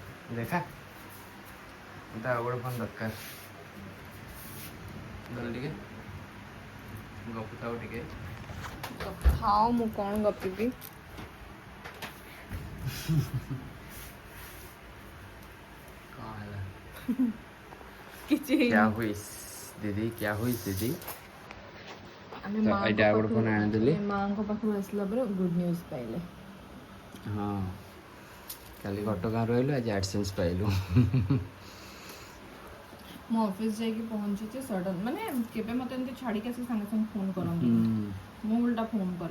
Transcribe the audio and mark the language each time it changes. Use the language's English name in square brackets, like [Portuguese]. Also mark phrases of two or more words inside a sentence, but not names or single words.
[Odia] ଦେଖା ମତେ ଆଉ ଗୋଟେ ଫୋନ୍ ଦରକାର ଗଲେ ଟିକେ ଗପୁଥାଉ ଟିକେ ଥାଉ ମୁଁ କ'ଣ ଗପିବି କ'ଣ ହେଲା କିଛି [Hindi] क्या हुई दीदी क्या हुई दीदी [Odia] ଆମେ ତ ଏଇଟା ଆଉ ଗୋଟେ ଫୋନ୍ ଆଣିଦେଲି ମାଆଙ୍କ ପାଖରୁ ଆସିଲା ପରେ [English] good news [Odia] ପାଇଲେ ହଁ କାଲି ଘଟଗାଁ ରହିଲୁ ଆଜି ଆଡସେନ୍ସ ପାଇଲୁ ମୁଁ ଅଫିସ୍ ଯାଇକି ପହଞ୍ଚିଛି ସଡନ୍ ମାନେ କେବେ ମୋତେ ଏମିତି ଛାଡ଼ିକି ଆସି ସାଙ୍ଗେ ସାଙ୍ଗେ ଫୋନ୍ କରନ୍ତି ମୁଁ ଓଲଟା ଫୋନ୍ କରେ